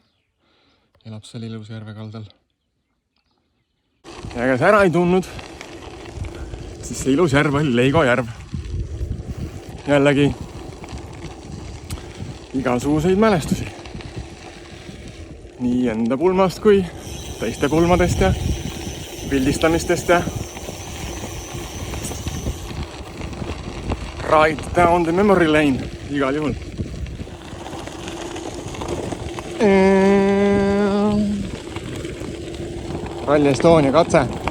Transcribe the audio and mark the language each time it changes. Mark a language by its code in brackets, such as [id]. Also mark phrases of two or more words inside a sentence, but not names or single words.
[et] Elab seal ilus järve kaldal. Ja kes ära ei tundnud, siis see ilus järv oli Leigo järv. Jällegi igasuguseid mälestusi. Nii enda pulmast kui teiste pulmadest ja pildistamistest ja [en] ride down the memory lane [et] igal juhul. Rally Estonia katse.